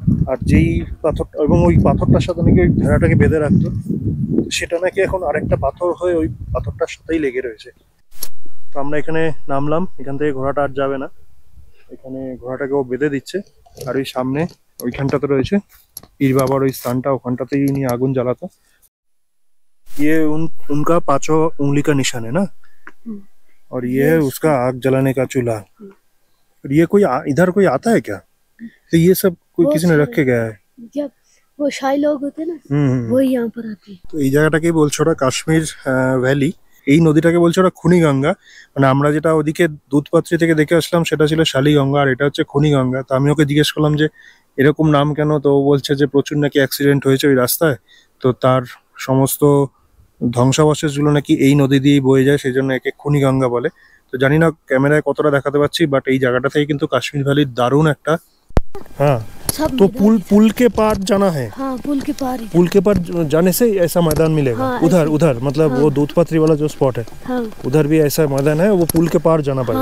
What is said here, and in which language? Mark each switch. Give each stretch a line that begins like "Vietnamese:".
Bangla: আর যেই পাথরটা, এবং ওই পাথরটার সাথে নাকি ওই ভেড়াটাকে বেঁধে রাখতো, সেটা নাকি এখন আরেকটা পাথর হয়ে ওই পাথরটার সাথেই লেগে রয়েছে। তো আমরা এখানে নামলাম, এখান থেকে ঘোড়াটা আর যাবে না। এখানে ঘোড়াটাকে ও বেঁধে দিচ্ছে। আর ওই সামনে ওইখানটাতে রয়েছে পীর বাবার ওই স্থানটা, ওখানটাতেই উনি আগুন জ্বালাতো।
Hindi: ये उनका 5 उंगली का निशान है ना, और ये है उसका आग जलाने का चूल्हा। और ये कोई इधर कोई आता है क्या? तो ये सब कोई किसी ने रख के गया है? जब वो शाही लोग होते हैं ना, वो यहाँ पर आते हैं।
Bangla: তো এই জায়গাটাকে বলছে ওরা কাশ্মীর ভ্যালি। এই নদীটাকে বলছে ওরা খুনিগঙ্গা। মানে আমরা যেটা ওদিকে দুধপাত্রি থেকে দেখে আসলাম সেটা ছিল শালিগঙ্গা, আর এটা হচ্ছে খুনিগঙ্গা। তো আমি ওকে জিজ্ঞেস করলাম যে এরকম নাম কেন? তো ও বলছে যে প্রচুর নাকি অ্যাক্সিডেন্ট হয়েছে ওই রাস্তায়, তো তার সমস্ত ধ্বংসাবশেষগুলো নাকি এই নদী দিয়েই বয়ে যায়, সেই জন্য একে খুনিগঙ্গা বলে। তো জানি না ক্যামেরায় কতটা দেখাতে পাচ্ছি, বাট এই জায়গাটা থেকে কিন্তু কাশ্মীর ভ্যালির দারুণ একটা।
Hindi: হ্যাঁ, तो पुल के पार जाना है। हाँ, पुल के पार ही। पुल के पार जाने से ऐसा मैदान मिलेगा। हाँ, उधर मतलब हाँ, वो दूधपात्री वाला जो स्पॉट है, हाँ, उधर भी ऐसा मैदान है, वो पुल के पार जाना पड़ेगा।